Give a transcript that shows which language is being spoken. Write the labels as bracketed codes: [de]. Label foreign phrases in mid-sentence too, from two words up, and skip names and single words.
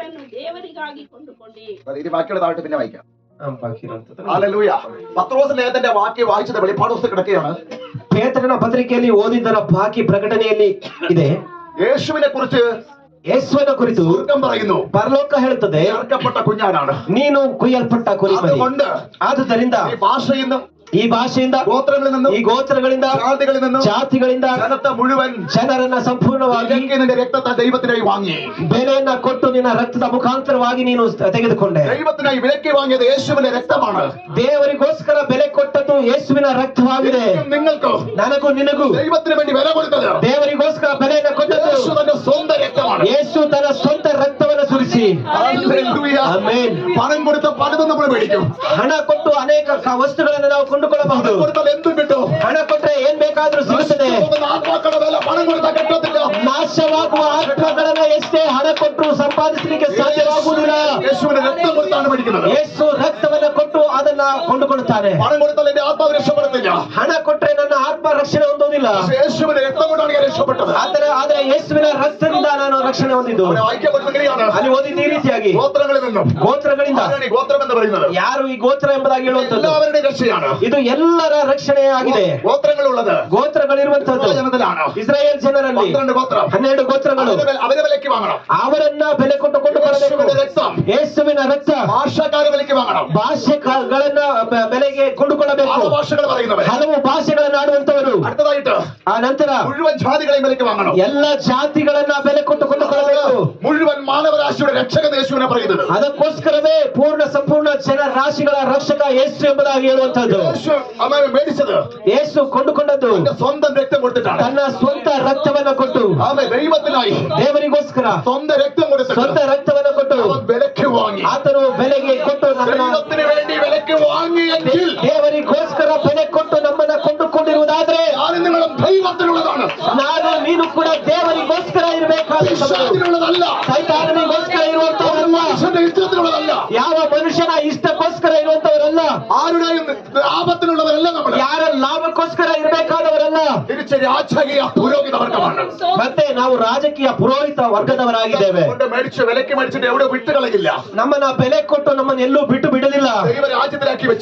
[ml] ഇത് ബാക്കിയുള്ള താഴോട്ട് പിന്നെ വായിക്കാം. [kn] ಬಾಕಿರುವಂತದ್ದು. [ml] ഹല്ലേലൂയ. പത്രോസ് ലേഖനത്തിന്റെ വാക്യം വായിച്ചത് വെളിപ്പാട് പുസ്തകം കിടക്കുകയാണ്. [kn] ಪೇತ್ರನ ಪತ್ರಿಕೆಯಲ್ಲಿ ಓದಿದ್ದರ ಬಾಕಿ ಪ್ರಕಟಣೆಯಲ್ಲಿ ಇದೆ. [ml] യേശുവിനെ കുറിച്ച് [kn] ಯೇಸುವಿನ ಕುರಿತು [ml] സ്വർഗം പറയുന്നു, [kn] ಪರಲೋಕ ಹೇಳುತ್ತದೆ, [ml] ചേർക്കപ്പെട്ട കുഞ്ഞാടാണ്. [kn] ನೀನು ಕುಯ್ಯಲ್ಪಟ್ಟ ಕುರಿಮರಿ. [ml] അതുകൊണ്ട് [kn] ಆದುದರಿಂದ [ml] ഈ ഭാഷയിൽ നിന്നും [kn] ಈ ಭಾಷೆಯಿಂದ, [ml] ഗോത്രങ്ങളിൽ നിന്നും [kn] ಈ ಗೋತ್ರಗಳಿಂದ, [ml] ജാതികളിൽ നിന്നും [kn] ಜಾತಿಗಳಿಂದ [ml] ജനത്തെ മുഴുവൻ [kn] ಜನರನ್ನ ಸಂಪೂರ್ಣವಾಗಿ [ml] വിലക്കി നിന്റെ രക്തത്തെ ദൈവത്തിനായി വാങ്ങി. [kn] ಬೆಲೆಯನ್ನ ಕೊಟ್ಟು ನಿನ್ನ ರಕ್ತದ ಮುಖಾಂತರವಾಗಿ ನೀನು ತೆಗೆದುಕೊಂಡೆ. [ml] ദൈവത്തിനായി വിലക്കി വാങ്ങിയത് യേശുവിന്റെ രക്തമാണ്. [kn] ದೇವರಿಗೋಸ್ಕರ ಬೆಲೆ ಕೊಟ್ಟದ್ದು ಯೇಸುವಿನ ರಕ್ತವಾಗಿದೆ. [ml] എനിക്കും നിങ്ങൾക്കും [kn] ನನಗೂ ನಿನಗೂ [ml] ദൈവത്തിന് വേണ്ടി വില കൊടുത്തത് [kn] ದೇವರಿಗೋಸ್ಕರ ಬೆಲೆಯನ್ನ ಕೊಟ್ಟದ್ದು [ml] യേശു തന്റെ സ്വന്തം രക്തമാണ്. [kn] ಯೇಸು ತನ್ನ ಸ್ವಂತ ರಕ್ತವನ್ನು ಸುರಿಸಿ. [ml] ഹല്ലേലൂയ. [kn] ಆಮೆನ್. [ml] പണം കൊടുത്ത പലതും നമ്മൾ മേടിക്കും. [kn] ಹಣ ಕೊಟ್ಟು ಅನೇಕ ವಸ್ತುಗಳನ್ನು ನಾವು ಕೊಂಡುಕೊಳ್ಳಬಹುದು. [ml] പണം കൊടുത്താൽ എന്തും കിട്ടും. [kn] ಹಣ ಕೊಟ್ಟರೆ ಏನ್ ಬೇಕಾದ್ರೂ ಸಿಗುತ್ತದೆ. [ml] ആത്മാക്കളുടെ വില പണം കൊടുത്താൽ കിട്ടത്തില്ല. [kn] ನಾಶವಾಗುವ ಆತ್ಮಗಳನ್ನ ಎಷ್ಟೇ ಹಣ ಕೊಟ್ಟು ಸಂಪಾದಿಸಲಿಕ್ಕೆ ಸಾಧ್ಯವಾಗುವುದಿಲ್ಲ. [ml] യേശുവിന്റെ രക്തം കൊടുത്താണ് മേടിക്കുന്നത്. [kn] ಯೇಸು ರಕ್ತವನ್ನ ಕೊಟ್ಟು ಅದನ್ನ ಕೊಂಡುಕೊಳ್ಳುತ್ತಾನೆ. [ml] പണം കൊടുത്താൽ എന്റെ ആത്മാവ് രക്ഷപ്പെടത്തില്ല. [kn] ಹಣ ಕೊಟ್ಟರೆ ನನ್ನ ಆತ್ಮ ರಕ್ಷಣೆ ಹೊಂದುವುದಿಲ್ಲ. [ml] പക്ഷേ യേശുവിന്റെ രക്തം കൊണ്ടാണ് ഞാൻ രക്ഷപ്പെട്ടത്. [kn] ಆದ್ರೆ ಯೇಸುವಿನ ರಕ್ತದಿಂದ ನಾನು ರಕ್ಷಣೆ ಹೊಂದಿದ್ದು. [ml] അവിടെ വായിക്കപ്പെടുന്നതാണ് [kn] ಅಲ್ಲಿ ಓದಿದ ಈ ರೀತಿಯಾಗಿ [ml] ഗോത്രങ്ങളിൽ നിന്നും. [kn] ಗೋತ್ರಗಳಿಂದ. [ml] ആരാണ് ഈ ഗോത്രം എന്ന് പറയുന്നത്? [kn] ಯಾರು ಈ ಗೋತ್ರ ಎಂಬುದಾಗಿ ಹೇಳುವಂತದ್ದು? [ml] എല്ലാവരുടെയും രക്ഷയാണ്. [kn] ಇದು ಎಲ್ಲರ ರಕ್ಷಣೆ ಆಗಿದೆ. [ml] ഗോത്രങ്ങളുള്ളത് [kn] ಗೋತ್ರಗಳಿರುವಂತದ್ದು [ml] ജനത്തിലാണ്. [kn] ಇಸ್ರಾಯೇಲ್ ಜನರಲ್ಲಿ [ml] 12 ഗോത്രം. [kn] 12 ಗೋತ್ರಗಳು. [ml] അവരെ വിലക്ക് വാങ്ങണം. [kn] ಅವರನ್ನ ಬೆಲೆ ಕೊಟ್ಟು [ml] യേശുവിന്റെ രക്തം [kn] ಯೇಸುವಿನ ರಕ್ತ [ml] ഭാഷക്കാരെ വിലക്ക് വാങ്ങണം. [kn] ಭಾಷೆಗಳನ್ನ ಬೆಲೆಗೆ ಕೊಂಡುಕೊಳ್ಳಬೇಕು. [ml] ആ ഭാഷകൾ പറയുന്നവർ. [kn] ಹಲವು ಭಾಷೆಗಳನ್ನ ಆಡುವಂತವರು. [ml] അടുത്തതായിട്ട് [kn] ಆ ನಂತರ [ml] മുഴുവൻ ജാതികളെയും വിലക്ക് വാങ്ങണം. [kn] ಎಲ್ಲ ಜಾತಿಗಳನ್ನ ಬೆಲೆ ಕೊಟ್ಟು ಕೊಂಡುಕೊಳ್ಳಬೇಕು. [ml] മുഴുവൻ മാനവരാശിയുടെ രക്ഷകൻ യേശുവിനെ പറയുന്നത്. [kn] ಅದಕ್ಕೋಸ್ಕರವೇ ಪೂರ್ಣ ಸಂಪೂರ್ಣ ಜನ ರಾಶಿಗಳ ರಕ್ಷಕ ಯೇಸು ಎಂಬುದಾಗಿ ಹೇಳುವಂತದ್ದು. [ml] യേശു അവനെ മേടിച്ചത് [kn] ಯೇಸು ಕೊಂಡುಕೊಂಡದ್ದು [ml] തന്റെ സ്വന്തം രക്തം കൊടുത്തിട്ടാണ്. [kn] ತನ್ನ ಸ್ವಂತ ರಕ್ತವನ್ನ ಕೊಟ್ಟು, [ml] അവൻ ദൈവത്തിനായി [kn] ದೇವರಿಗೋಸ್ಕರ [ml] സ്വന്തം രക്തം കൊടുത്തിട്ട് [kn] ಸ್ವಂತ ರಕ್ತವನ್ನ ಕೊಟ್ಟು [ml] അവൻ വിലക്ക് വാങ്ങി. [kn] ಆತನು ಬೆಲೆಗೆ ಕೊಟ್ಟು [ml] ദൈവത്തിന് വേണ്ടി വിലക്ക് വാങ്ങിയെങ്കിൽ [kn] ದೇವರಿಗೋಸ್ಕರ ಬೆಲೆ ಕೊಟ್ಟು ನಮ್ಮನ್ನ ಕೊಂಡುಕೊಂಡಿರುವುದಾದ್ರೆ [ml] ഞാനും നിങ്ങളും ദൈവത്തിനുള്ളതാണ്. [kn] ನಾನು ನೀನು ಕೂಡ ದೇವರಿಗೋಸ್ಕರ ಇರಬೇಕಾದವರು. [ml] ഈശ്വരത്തിനുള്ളതല്ല. [kn] ಸೈತಾನನಿಗೋಸ್ಕರ ಇರುವಂತವರಲ್ಲ. [ml] മനുഷ്യന്റെ ഇഷ്ടത്തിനുള്ളതല്ല. [kn] ಯಾವ ಮನುಷ್ಯನ ಇಷ್ಟಕ್ಕೋಸ್ಕರ ಇರುವಂತವರಲ್ಲ. [ml] ആരുടെയും ലാഭത്തിനുള്ളവരല്ല നമ്മൾ. [kn] ಯಾರ ಲಾಭಕ್ಕೋಸ್ಕರ ಇರಬೇಕಾದವರಲ್ಲ. [ml] തിരിച്ച് രാജകീയ പുരോഹിത വർഗമാണ്. [kn] ಮತ್ತೆ ನಾವು ರಾಜಕೀಯ ಪುರೋಹಿತ ವರ್ಗದವರಾಗಿದ್ದೇವೆ. [ml] കൊണ്ട് മേടിച്ച് വിലക്ക് മേടിച്ചിട്ട് എവിടെ വിട്ടുകളയില്ല. [kn] ನಮ್ಮನ್ನ ಬೆಲೆ ಕೊಟ್ಟು ನಮ್ಮನ್ನ ಎಲ್ಲೂ ಬಿಟ್ಟು ಬಿಡಲಿಲ್ಲ. [ml] ദൈവ രാജ്യത്തിലാക്കി വെച്ചു.